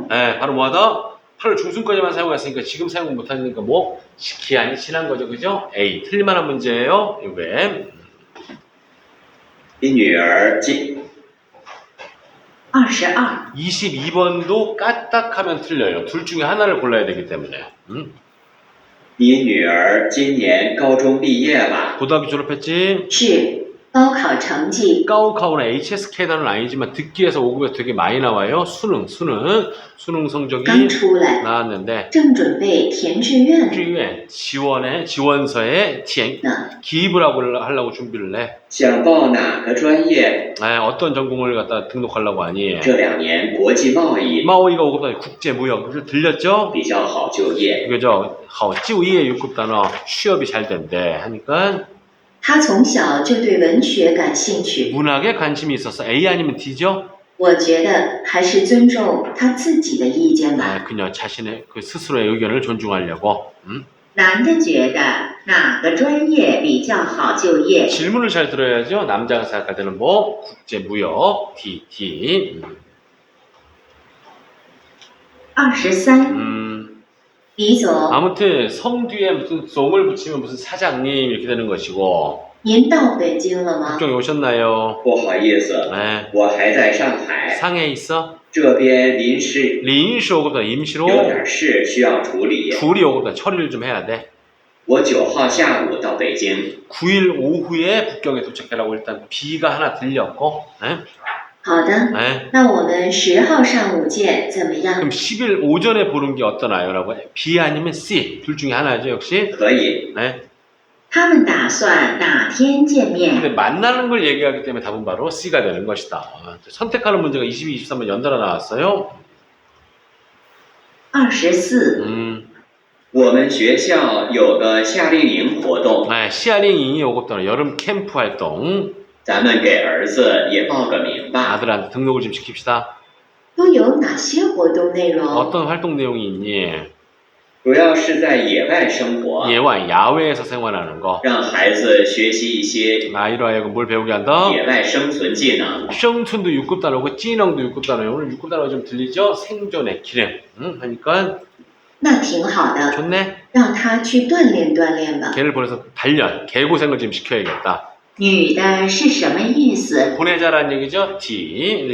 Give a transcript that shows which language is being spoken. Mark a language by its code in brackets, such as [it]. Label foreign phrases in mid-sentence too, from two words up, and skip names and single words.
[ko] 네, 바로 뭐하다? 8월 중순까지만 사용했으니까 지금 사용 못하니까 뭐 기한이 지난 거죠, 그죠? A 틀릴만한 문제예요. 이게 [zh] 你女儿今 [ko] 22. 22번도 까딱하면 틀려요. 둘 중에 하나를 골라야 되기 때문에. [zh] 你女儿今年高中毕业吧？ [ko] 고등학교 졸업했지? [zh] 是高考成绩 [ko] 까우카우나 HSK단은 아니지만 듣기에서 5급에 되게 많이 나와요. 수능 [zh] 刚 [ko] 성적이 [zh] 出来， [ko] 나왔는데 [zh] 正准备填志愿 [ko] 志愿 지원서에 기입을 하려고 준비를 해. [zh] 想报哪个专业？ [ko] 어떤 전공을 갖다 등록하려고 하니? [zh] 这2年国际贸易 [ko] 마오이가 5급 단어 국제무역 들렸죠? [zh] 比较好就业。 [ko] 그죠? [zh] 好就业 [ko] 6급 단어 취업이 잘 된대 하니까 [zh] 他从小就对文学感兴趣， [ko] 문학에 관심이 있어서 A 아니면 D죠? [zh] 我觉得还是尊重他自己的意见吧。 [ko] 그녀 자신의 그 스스로의 의견을 존중하려고. [zh] 男的觉得哪个专业比较好就业？ [ko] 질문을 잘 들어야죠. 남자가 생각할 때는 뭐 국제무역 T 23. [zh] 李总， [ko] 아무튼 성 뒤에 무슨 송을 붙이면 무슨 사장님 이렇게 되는 것이고 [zh] 您到北京了吗？ [ko] 국경에 오셨나요? [zh] 不好意思， [ko] 네. [zh] 我还在上海， [ko] 상해에 있어? [zh] 这边临时 [ko] 临时 오급다 임시로 [zh] 有点事需要处理。 [ko] 둘이 오급다 처리를 좀 해야 돼. [zh] 我9号下午到北京， [ko] 9일 오후에 북경에 도착하라고 일단 B가 하나 들렸고, 네? [zh] 好的， [ko] 네. [zh] 那我们10号上午见，怎么样？ [ko] 그럼 10일 오전에 보는 게 어떠나요? 라고 B 아니면 C 둘 중에 하나죠 역시. [zh] 可以。 [ko] 네. [zh] 他们打算哪天见面？ [ko] 근데 만나는 걸 얘기하기 때문에 답은 바로 C가 되는 것이다. 선택하는 문제가 22, 23번 연달아 나왔어요. 24. [zh] 我们学校有个夏令营活动， [ko] 네, 시아링이 오급단어 여름 캠프 활동 [zh] 咱们给儿子也报个名吧。 [ko] 아들한테 등록을 좀 시킵시다. [zh] 都有哪些活动内容？ [ko] 어떤 활동 내용이 있니? [zh] 主要是在野外生活， [ko] 야외에서 생활하는 거. [zh] 让孩子学习一些 [ko] 아이로 하여금 뭘 배우게 한다? [zh] 野外生存技能。 [ko] 生存도 6급 단어고 찌능도 6급 단어예요. 오늘 6급 단어가 좀 들리죠? 생존의 기능. 하니까 [zh] 那挺好的， [ko] 좋네. [zh] 让他去锻炼锻炼吧。 [ko] 걔를 보내서 단련, 개고생을 좀 시켜야겠다. [zh] 女的是什么意思？ [ko] 보내자라는 얘기죠. D.